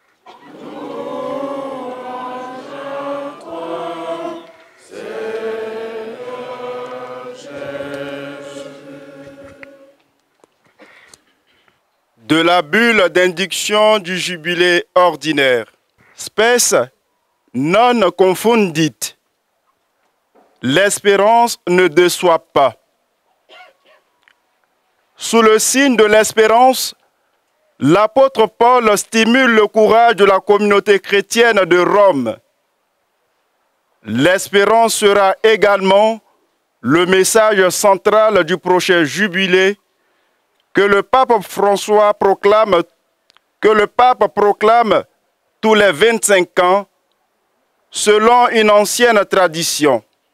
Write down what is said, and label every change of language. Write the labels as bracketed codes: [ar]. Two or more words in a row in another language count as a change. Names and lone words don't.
[fr] De la bulle d'indiction du jubilé ordinaire. [la] Spes non confundit. [fr] L'espérance ne déçoit pas. Sous le signe de l'espérance, l'apôtre Paul stimule le courage de la communauté chrétienne de Rome. L'espérance sera également le message central du prochain jubilé que le pape François proclame, tous les 25 ans, selon une ancienne tradition.